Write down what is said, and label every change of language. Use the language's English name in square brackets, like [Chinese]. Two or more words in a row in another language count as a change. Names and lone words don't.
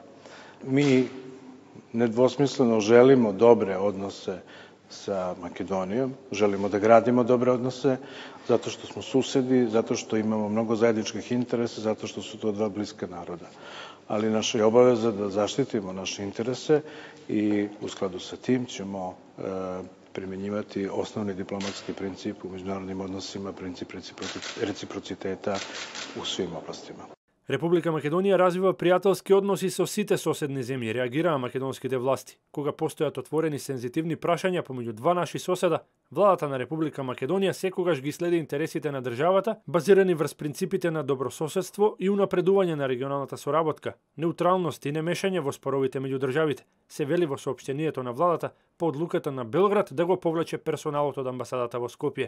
[Serbian] Mi nedvosmisleno želimo dobre odnose sa Makedonijom, želimo da gradimo dobre odnose, zato što smo susedi, zato što imamo mnogo zajedničkih interesa, zato što su to dva bliska naroda. Ali naša je obaveza da zaštitimo naše interese i u skladu sa tim ćemo primjenjivati osnovni diplomatski princip u međunarodnim odnosima, princip reciprociteta u svim oblastima. [Macedonian] Република Македонија развива пријателски односи со сите соседни земји, реагираа македонските власти. Кога постојат отворени сензитивни прашања помеѓу два наши соседа, владата на Република Македонија секогаш ги следи интересите на државата, базирани врз принципите на добрососедство и унапредување на регионалната соработка, неутралност и немешање во споровите меѓу државите, се вели во соопштението на владата по одлуката на Белград да го повлече персоналот од амбасадата во Скопје.